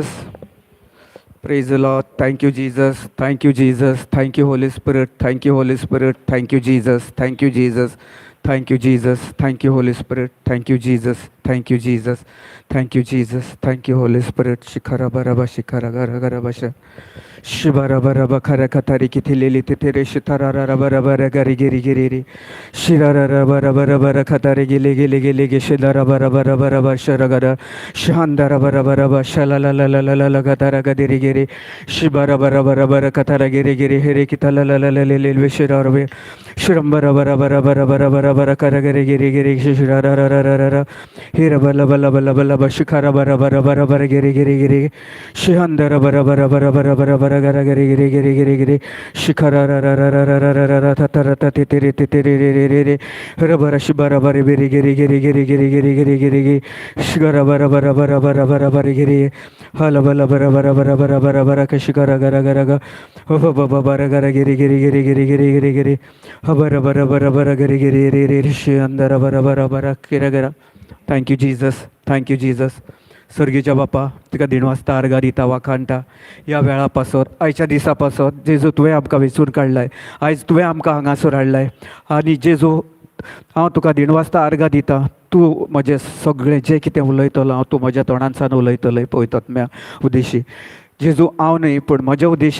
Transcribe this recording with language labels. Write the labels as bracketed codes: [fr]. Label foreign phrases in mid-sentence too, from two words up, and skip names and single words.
[en] Praise the Lord. Thank you, Jesus. Thank you, Jesus. Thank you, Holy Spirit. Thank you, Holy Spirit. Thank you, Jesus. Thank you, Jesus. Thank you, Jesus. Thank you, Holy Spirit. Thank you, Jesus. Thank you, Jesus. Thank you, Jesus. Thank you, Holy Spirit. Shikara baraba shikara gara gara basha. Shibara baraba kara katari kitilili titere shitara bara bara gari giri giri ri. Shirara bara bara bara katari gili gili gili gi shidara bara bara bara bashara gara. Shandara bara bara bashala la la la la la la katara gadiri giri. Shibara bara bara bara katara giri giri hiri kitala la la la la la vishirarve. Shirambara bara bara bara bara bara bara kara giri giri giri shirara ra ra ra ra ra. Hira bala bala bala bala bashikara bara bara bara bara giri giri giri. Shihandara bara bara bara bara bara bara gara giri giri giri giri giri. Shikara ra ra ra ra ra ra ra ra ra tatara tatiri titiri ri ri ri ri. Hira bara shibara bara biri giri giri giri giri giri giri giri giri. Shigara bara bara bara bara bara bara giri. Hala bala bara bara bara bara bara bara kashikara gara gara ga. Ho baba bara gara giri giri giri giri giri giri giri. Habara bara bara bara giri giri ri ri ri shihandara bara bara bara kira gara. Thank you, Jesus. Thank you, Jesus. [kok] सर्गीच्या बापा तुका दिनवासता आर्गां दिता वाखाणटा ह्या वेळा पासत आयच्या दिसा पासत जेजू तुवें आमकां वेंचून काडलाय आयज तुवें आमकां हांगासर हाडलाय आनी जेजू हांव तुका दिनवासता आर्गां दिता तूं म्हजें सगळें जें कितें उलयतलो हांव तूं म्हज्या तोंडांसान उलयतलें पळयतात उद्देशी जेजू हांव न्ही पूण म्हजे उद्देशी